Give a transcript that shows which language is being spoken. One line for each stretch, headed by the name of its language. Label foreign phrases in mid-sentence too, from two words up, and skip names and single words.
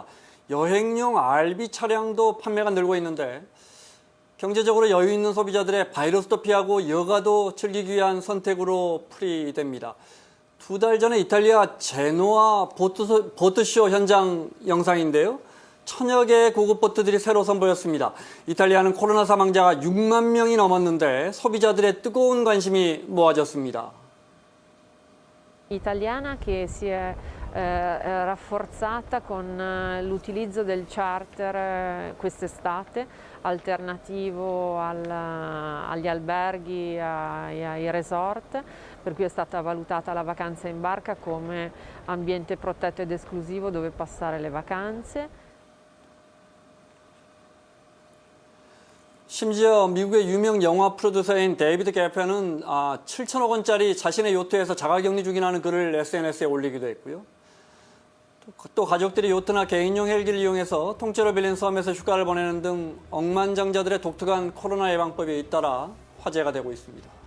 Korean: 여행용 RV 차량도 판매가 늘고 있는데 경제적으로 여유 있는 소비자들의 바이러스도 피하고 여가도 즐기기 위한 선택으로 풀이됩니다. 2달 전에 이탈리아 제노아 보트쇼 현장 영상인데요. 천여 개의 고급 보트들이 새로 선보였습니다. 이탈리아는 코로나 사망자가 6만 명이 넘었는데 소비자들의 뜨거운 관심이 모아졌습니다.
Italian: Italiana che si è rafforzata con l'utilizzo del charter quest'estate, alternativo agli alberghi e ai resort, per cui è stata valutata la vacanza in barca come ambiente protetto ed esclusivo dove passare le vacanze.
Korean: 심지어 미국의 유명 영화 프로듀서인 데이비드 게페는 7천억 원짜리 자신의 요트에서 자가격리 중이라는 글을 SNS에 올리기도 했고요. 또 가족들이 요트나 개인용 헬기를 이용해서 통째로 빌린 섬에서 휴가를 보내는 등 억만장자들의 독특한 코로나 예방법이 잇따라 화제가 되고 있습니다.